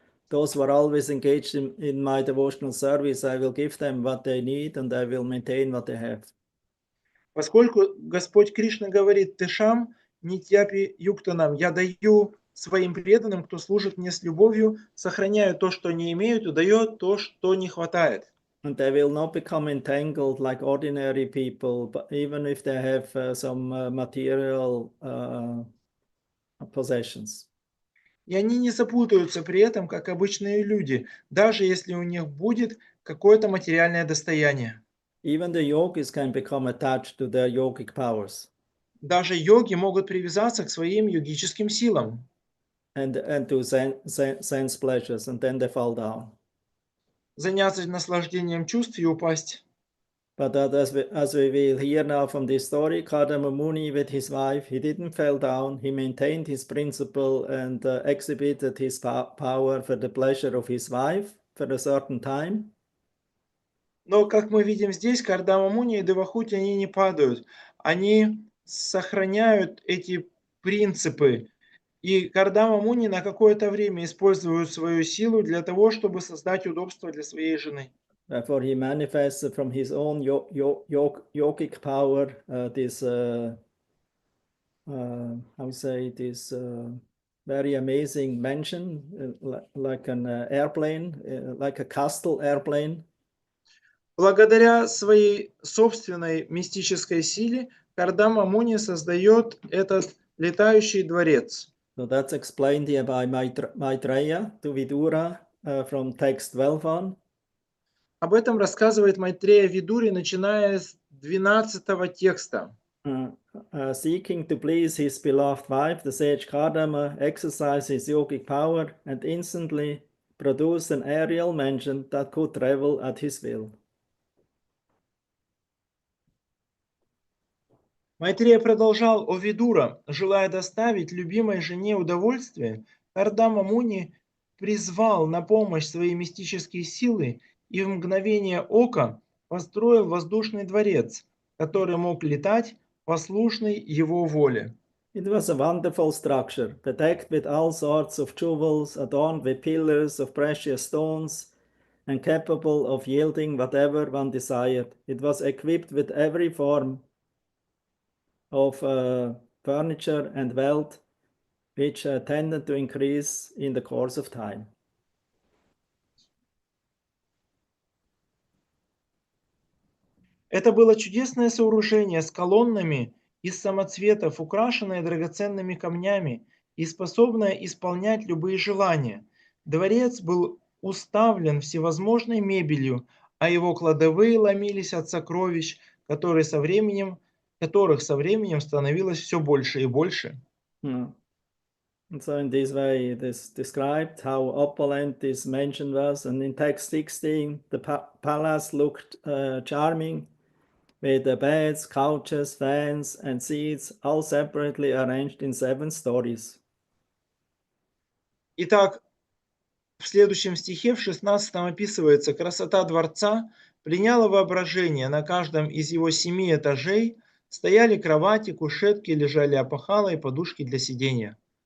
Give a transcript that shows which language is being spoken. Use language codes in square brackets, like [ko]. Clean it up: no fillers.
[en] Those who are always engaged in my devotional service, I will give them what they need and I will maintain what they have. [ru] Поскольку Господь Кришна говорит: [sa] «Тешам нитьяпи юктанам», [ru] я даю своим преданным, кто служит мне с любовью, сохраняю то, что не имеют, и даю то, что не хватает. [en] And they will not become entangled like ordinary people, but even if they have some material possessions. [ru] И они не запутаются при этом, как обычные люди, даже если у них будет какое-то материальное достояние. [en] Even the yogis can become attached to their yogic powers. [ru] Даже йоги могут привязаться к своим йогическим силам. [en] And to sense pleasures, and then they fall down. [ru] Заняться наслаждением чувств и упасть. [en] But as we will hear now from this story, Kardama Muni with his wife, he didn't fall down. He maintained his principle and exhibited his power for the pleasure of his wife for a certain time. [ru] Но, как мы видим здесь, Кардама Муни и Девахути, они не падают. Они сохраняют эти принципы И Кардама Муни на какое-то время использует свою силу для того, чтобы soздать удобство для своей жены. [en] Therefore, he manifested from his own yogic power this, how we say, this very amazing mansion, like an airplane, like a castle airplane. [ru] Благодаря своей собственной мистической силе Кардама Муни создает этот летающий дворец. [en] So that's explained here by Maitreya to Vidura from text 12 on. [ru] Об этом рассказывает Майтрея Видури, начиная с 12 текста. [en] Seeking to please his beloved wife, the sage Kardama exercised his yogic power and instantly produced an aerial mansion that could travel at his will. [ru] Майтрея продолжал: «О Видура, желая доставить любимой жене удовольствие, Кардама Муни призвал на помощь свои мистические силы и в мгновение ока построил воздушный дворец, который мог летать, послушный его воле». [en] It was a wonderful structure, bedecked with all sorts of jewels, adorned with pillars of precious stones, and capable of yielding whatever one desired. It was equipped with every form of furniture and wealth, which tended to increase in the course of time. [ru] Это было чудесное сооружение с колоннами из самоцветов, украшенное драгоценными камнями и способное исполнять любые желания. Дворец был уставлен всевозможной мебелью, а его кладовые ломились от сокровищ, которых со временем становилось все больше и больше. [en] And so in this way it is described how opulent this mansion was, and in text 16 the palace looked charming, with the beds, couches, fans and seats all separately arranged in 7 stories. [ru] Итак, в следующем стихе, в 16 описывается: красота дворца пленяла воображение. На каждом из его 7 этажей стояли кровати, кушетки, лежали опахала и подушки для сидения.